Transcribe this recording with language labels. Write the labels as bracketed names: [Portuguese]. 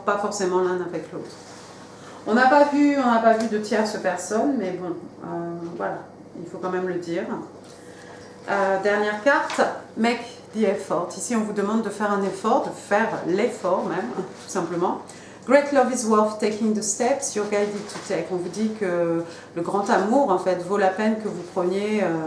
[French] Pas forcément l'un avec l'autre. On n'a pas vu de tierce personne, mais bon, voilà, il faut quand même le dire. Dernière carte, [English] make the effort. [French] Ici, on vous demande de faire un effort, de faire l'effort même, tout simplement, [English] Great love is worth taking the steps you're guided to take. [French] On vous dit que le grand amour, en fait, vaut la peine que vous preniez...